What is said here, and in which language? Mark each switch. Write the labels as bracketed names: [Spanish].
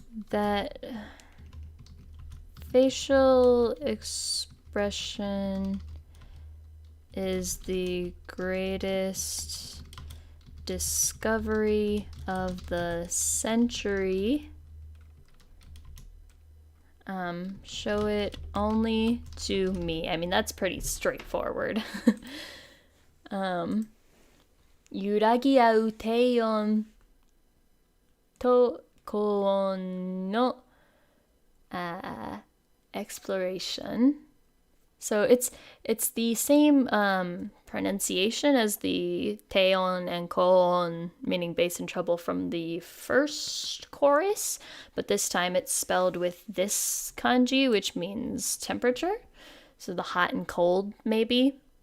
[English] That facial expression is the greatest discovery of the century. Show it only to me. I mean, that's pretty straightforward. [Japanese] 揺らぎ合う低音と高音のexploration. [English] So it's the same pronunciation as the teon and koon, meaning bass and treble from the first chorus, but this time it's spelled with this kanji, which means temperature. So the hot and cold, maybe.